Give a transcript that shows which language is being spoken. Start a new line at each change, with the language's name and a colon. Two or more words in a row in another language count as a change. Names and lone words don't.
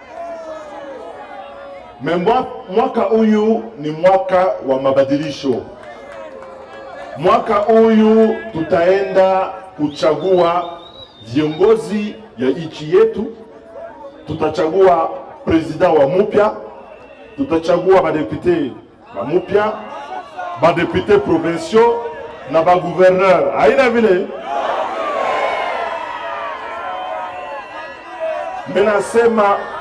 Swahili: Mwaka huyu ni mwaka wa mabadilisho. Mwaka huyu tutaenda kuchagua viongozi ya nchi yetu, tutachagua president wa mupya, tutachagua badepute wa mupya,
French: badepute provinciaux
Swahili: na bagouverneur. Haina vile? Menasema